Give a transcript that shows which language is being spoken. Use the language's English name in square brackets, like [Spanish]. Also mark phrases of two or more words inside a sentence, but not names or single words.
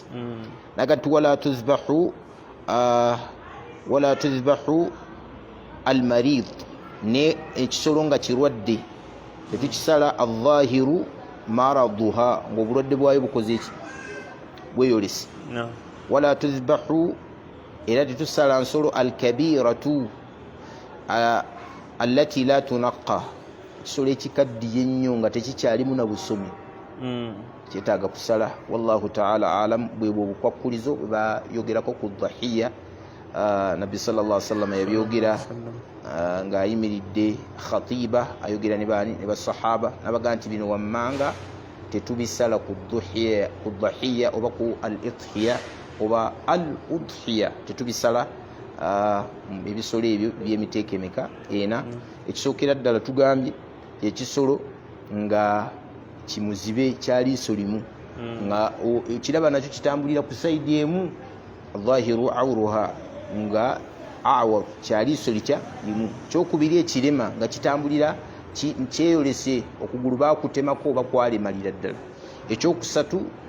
[Ganda] N'agamba nti [Arabic] ولا تذبح المريض, [Ganda] ne ekisolo nga kirwadde tetukisala [Arabic] الظاهر مرضها [Ganda] ng'obulwadde bwayo bukoze eki bweyolese. [Arabic] ولا تذبح, [Ganda] era tetusala nsolo [Arabic] الكبيرة التي لا تنقى, [Ganda] ekisolo ekikaddiye ennyo nga tekikyalimu na busomi kyetaaga kusala. [Arabic] والله تعالى أعلم. [Ganda] Bwebwo obukwakkulizo bwe bayogerako ku dhahiya nabbi [Arabic] صلى الله عليه وسلم [Ganda] yabyogera ng'ayimiridde khatiba ayogera ne basahaba nabaga nti bino wammanga tetubisala ku dhahiya oba ku al-idhiya oba al udhiya tetubisala ebisolo ebyo byemiteeko emeka ena ekisookera ddala tugambye ekisolo nga kimuzibe kyaliiso limu nga ekiraba nakyo kitambulira ku saidi emu [Arabic] ظاهر عورها [Ganda] nga awar kyaliiso likya limu kyokubiri ekirema nga kitambulira kyeyolese okugulu bakutemako oba kwalemalira ddala ekyokusatu